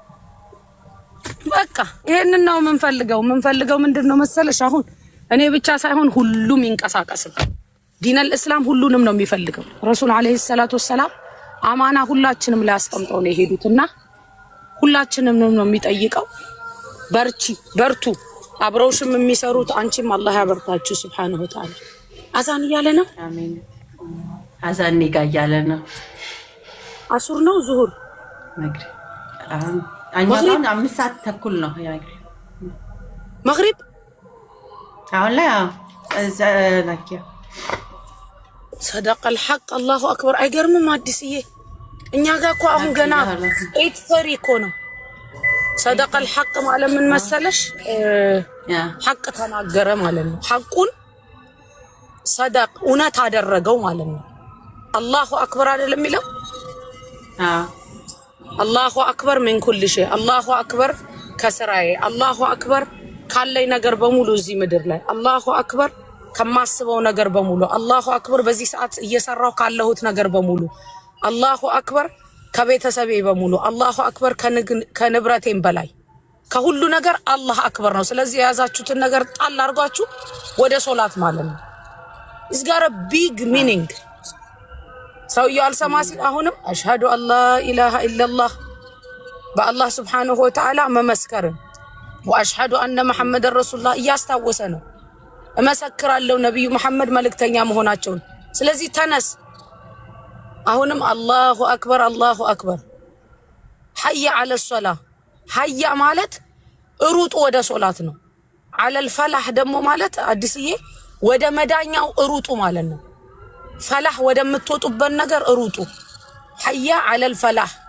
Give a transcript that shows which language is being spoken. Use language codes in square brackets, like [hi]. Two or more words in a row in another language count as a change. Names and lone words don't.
[am] በቃ ይሄንን ነው የምንፈልገው ምንድነው መሰለሽ አሁን እኔ ብቻ ሳይሆን ሁሉም ይንቀሳቀስበት [ar] دين الإسلام [am] ሁሉንም ነው የሚፈልገው። ረሱል [ar] عليه الصلاة والسلام [am] አማና ሁላችንም ላይ አስቀምጠው ነው የሄዱትና ሁላችንም ነው የሚጠይቀው። በርቱ። አብረውሽም የሚሰሩት አንቺም አላህ ያበርታችሁ [ar] سبحانه وتعالى። [am] አዛን እያለ ነው። አሜን። አዛን እያለ ነው። አሱር ነው ዙሁር መግሪብ አሁን 5 ሰዓት ተኩል ነው መግሪብ አሁን ላይ ላኪያ [ar] صدق الحق الله اكبر [am] አይገርምም አዲስዬ እኛ ጋር እኮ አሁን ገና 8:30 እኮ ነው [ar] صدق الحق [am] ማለት ምን መሰለሽ ሐቅ ተናገረ ማለት ነው ሐቁን صدق እውነት አደረገው ማለት ነው [ar] الله أكبر [am] አይደለም የሚለው [ar] الله أكبر من كل شيء الله أكبر [am] ከስራዬ [ar] الله أكبر [am] ካለኝ ነገር በሙሉ እዚህ ምድር ላይ [ar] الله أكبر [am] ከማስበው ነገር በሙሉ [ar] الله أكبر [am] በዚህ ሰዓት እየሰራው ካለሁት ነገር በሙሉ [ar] الله أكبر [am] ከቤተሰቤ በሙሉ [ar] الله أكبر [am] ከንብረቴም በላይ ከሁሉ ነገር [ar] الله أكبر [am] ነው። ስለዚህ የያዛችሁትን ነገር ጣል አድርጋችሁ ወደ ሶላት ማለት ነው። [en] it's got a big meaning [am] ሰውየው አልሰማ ሲል አሁንም [ar] أشهد أن لا إله إلا الله [am] በአላህ [ar] سبحانه وتعالى [am] መመስከርን [ar] وأشهد أن محمد رسول الله [am] እያስታወሰ ነው። እመሰክራለሁ ነብዩ መሐመድ መልእክተኛ መሆናቸውን። ስለዚህ ተነስ አሁንም [ar] الله أكبر حي على الصلاة። [am] ሐያ ማለት እሩጡ ወደ ሶላት ነው። [ar] على الفلاح [am] ደግሞ ማለት አዲስዬ ወደ መዳኛው እሩጡ ማለት ነው። ፈላህ ወደምትወጡበት ነገር እሩጡ። [ar] حي على الفلاح